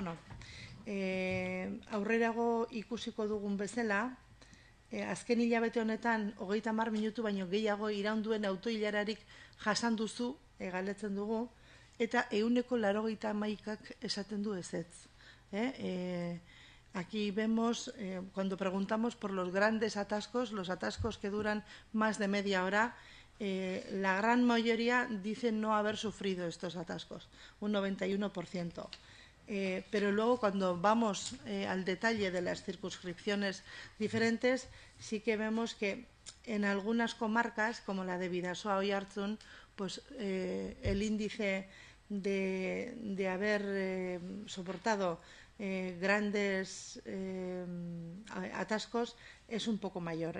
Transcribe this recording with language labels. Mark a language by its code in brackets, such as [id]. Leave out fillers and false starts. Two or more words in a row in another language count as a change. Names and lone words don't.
[eu] Aurrerago ikusiko dugun bezala, azken hilabete honetan 30 minutu baino gehiago iraun duen autoilararik jasan duzu, galdetzen dugu, eta 181ak esaten du ezetz. [es] Aquí vemos, cuando preguntamos por los grandes atascos, los atascos que duran más de media hora, la gran mayoría dicen no haber sufrido estos atascos, un 91%. Pero luego cuando vamos al detalle de las circunscripciones diferentes, sí que vemos que en algunas comarcas, como la de Bidasoa o Oiartzun, pues el índice de haber soportado grandes atascos es un poco mayor.